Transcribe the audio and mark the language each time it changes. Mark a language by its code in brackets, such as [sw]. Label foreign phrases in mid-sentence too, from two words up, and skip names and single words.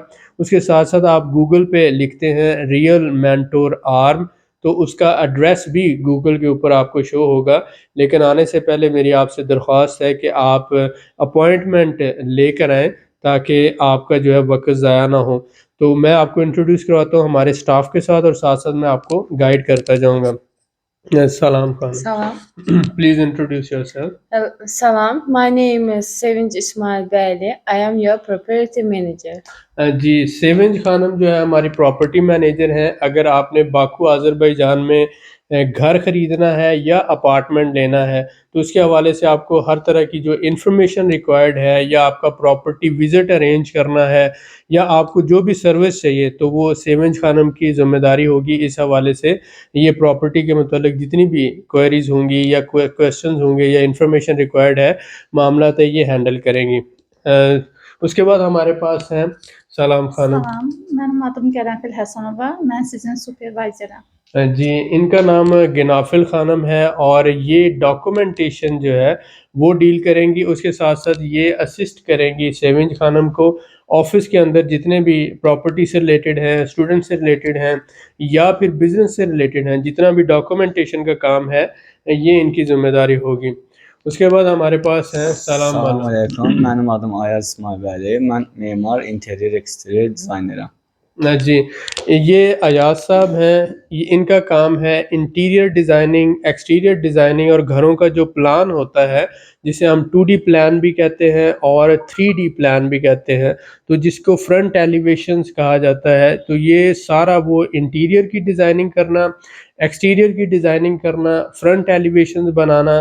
[ur] اس کے ساتھ ساتھ آپ گوگل پہ لکھتے ہیں ریئل مینٹور آرم، تو اس کا ایڈریس بھی گوگل کے اوپر آپ کو شو ہوگا، لیکن آنے سے پہلے میری آپ سے درخواست ہے کہ آپ اپوائنٹمنٹ لے کر آئیں، تاکہ آپ کا جو ہے وقت ضائع نہ ہو۔ تو میں آپ کو انٹروڈیوس کرواتا ہوں ہمارے سٹاف کے ساتھ، اور ساتھ ساتھ میں آپ کو گائیڈ کرتا جاؤں گا۔ [ar] السلام [az] Salam. [en] Khan, please introduce yourself. [az] Salam. [en] My name is Sevinç Ismail Beyli. I am your property manager. [ur] جی سیونج خانم جو ہے ہماری [en] property manager [ur] ہیں۔ اگر آپ نے باکو آذربائیجان میں گھر خریدنا ہے یا اپارٹمنٹ لینا ہے تو اس کے حوالے سے آپ کو ہر طرح کی جو [en] information required [ur] ہے، یا آپ کا [en] property visit arrange [ur] کرنا ہے، یا آپ کو جو بھی سروس چاہیے، تو وہ سیونج خانم کی ذمہ داری ہوگی۔ اس حوالے سے یہ پراپرٹی کے متعلق جتنی بھی کوئریز ہوں گی یا کویسچنز ہوں گے یا [en] information required [ur] ہے، معاملات ہے، یہ ہینڈل کریں گی۔ اس کے بعد ہمارے پاس ہیں سلام خانم۔ [az] Salam. Mənim adım Qərənfil Həsənova. Mən sizin supervisorım. [ur] جی ان کا نام گنافل خانم ہے، اور یہ ڈاکومنٹیشن جو ہے وہ ڈیل کریں گی۔ اس کے ساتھ ساتھ یہ اسسٹ کریں گی سیونج خانم کو آفس کے اندر جتنے بھی پراپرٹی سے ریلیٹڈ ہیں، اسٹوڈنٹ سے ریلیٹڈ ہیں، یا پھر بزنس سے ریلیٹڈ ہیں، جتنا بھی ڈاکومنٹیشن کا کام ہے یہ ان کی ذمہ داری ہوگی۔ اس کے بعد ہمارے پاس ہیں سلام [az] Salam والا۔ [tr] aleyküm. Benim adım Ayaz İsmail. Ben mimar, [en] interior, exterior designer'ım. [ur] جی یہ ایاز صاحب ہیں، ان کا کام ہے [en] interior designing, exterior designing, [ur] اور گھروں کا جو پلان ہوتا ہے جسے ہم [en] 2D plan [ur] بھی کہتے ہیں اور [en] 3D plan [ur] بھی کہتے ہیں، تو جس کو [en] front elevations [ur] کہا جاتا ہے، تو یہ سارا وہ [en] interior designing [ur] کرنا، [en] exterior designing [ur] کرنا، [en] front elevations [ur] بنانا۔